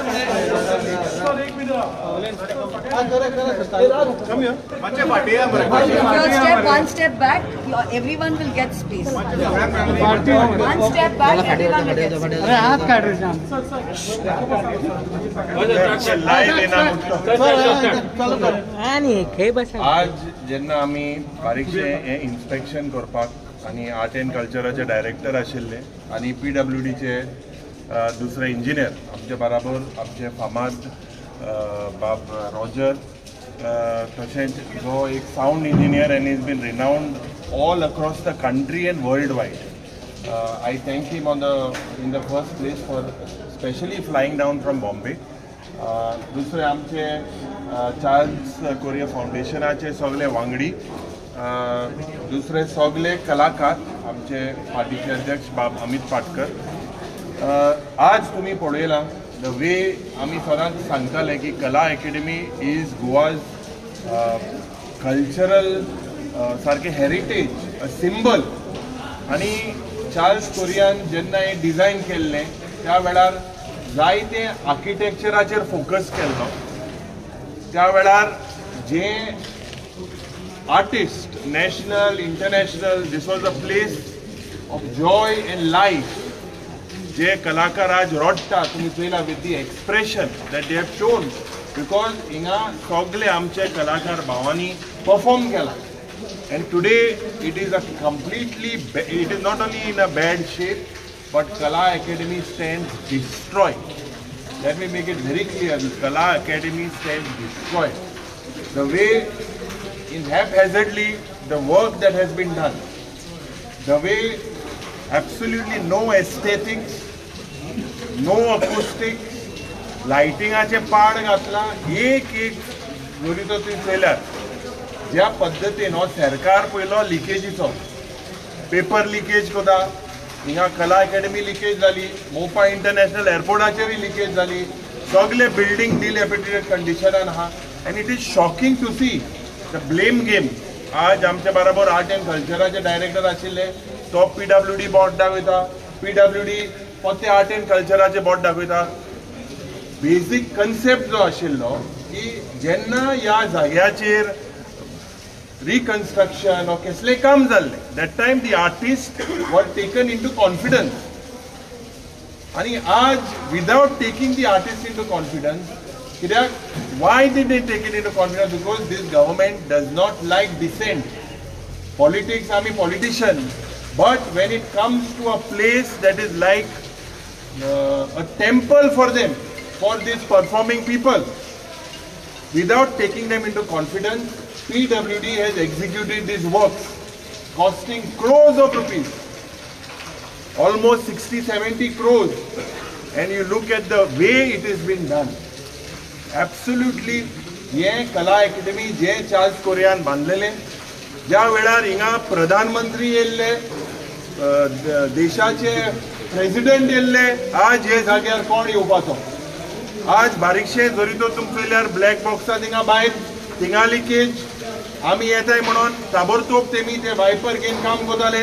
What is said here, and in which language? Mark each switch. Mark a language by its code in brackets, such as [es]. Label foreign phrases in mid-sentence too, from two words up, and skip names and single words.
[en] one step back, everyone will get space. One step back, everyone will get space. [kok] आज जेन्ना आमी बारीकशें हे इन्स्पेक्शन करपाक आणि [en] art and [kok] कल्चराचे डायरेक्टर आशिल्ले आणि PWDचे दुसरे इंजिनियर आमचे बराबर आमचे फामाद बाब रॉजर तशेंच जो एक [en] sound engineer and is been renowned all across the country and world wide. I thank him in the first place for specially flying down from Bombay. [kok] दुसरे आमचे चार्ल्स कोरिया फाउंडेशनाचे सगळे वांगडी, दुसरे सगळे कलाकार आमचे पार्टीचे अध्यक्ष बाब अमित पाटकर. आज तुम्ही पळयलां [en] the way [kok] आमी सदांच सांगताले की कला अकॅडमी [en] is Goa's cultural [kok] सारके [en] heritage a symbol. [kok] आणि चार्ल्स कोरियान जेन्ना हे डिझायन केल्लें त्या वेळार जायते आर्किटेक्चराचेर फोकस केल्लो. त्या वेळार जे [en] artist national international this was a place of joy and life. [kok] जे कलाकार आज रडटा तुम्ही पळयला [en] with the expression that they have shown because [kok] हिंगा सगळे आमचे कलाकार भावांनी परफॉर्म केला. [en] And today it is it is not only in a bad shape, but Kala Academy stands destroyed. Let me make it very clear, the Kala Academy stands destroyed. The way in haphazardly the work that has been done, the way absolutely no aesthetics, no acoustics, lighting ache [kok] पाड घातला एक जोरी तो ती चयल्यार ज्या पद्धतीन हो सरकार पयलो लिकेजीचो पेपर लिकेज कोता. हिंगा कला अकॅडमी लिकेज जाली, मोपा इंटरनॅशनल एअरपोर्टाचेरय लिकेज जाली, सगळे बिल्डिंग [en] dilapidated conditionan [kok] आहा. [en] and it is shocking to see the blame game. [kok] आज आमचे बरोबर [en] art and [kok] कल्चराचे डायरेक्टर आशिल्ले तो PWD बोर्ड दाखयता, PWD पोते आर्ट एंड कल्चराचे बोर्ड दाखयता. [en] basic concept [kok] जो आशिल्लो की जेन्ना ह्या जाग्याचेर [en] reconstruction or [kok] कसले काम जाल्ले [en] that time the artists were taken into confidence. [kok] आणि आज [en] without taking the artists into confidence, why did they take it into confidence? Because this government does not like dissent. Politics, I mean politician, but when it comes to a place that is like a temple for them, for these performing people, without taking them into confidence, PWD has executed these works costing crores of rupees, almost 60-70 crores, and you look at the way it has been done. Absolutely, [kok] ये कला अकॅडमी जे चार्ल्स कोरियान बांधलेले, ज्या वेळार हिंगा प्रधानमंत्री येल्ले, देशाचे प्रेसिडेंट येल्ले, आज हे जाग्यार कोण येवपाचो. आज बारीकशे जरी तो तुमचे पळयल्यार ब्लॅक बॉक्सा थिंगा भायर थिंगा लिकेज आमी येताय म्हणून ताबडतोब तेमी ते वायपर घेवन काम कोताले.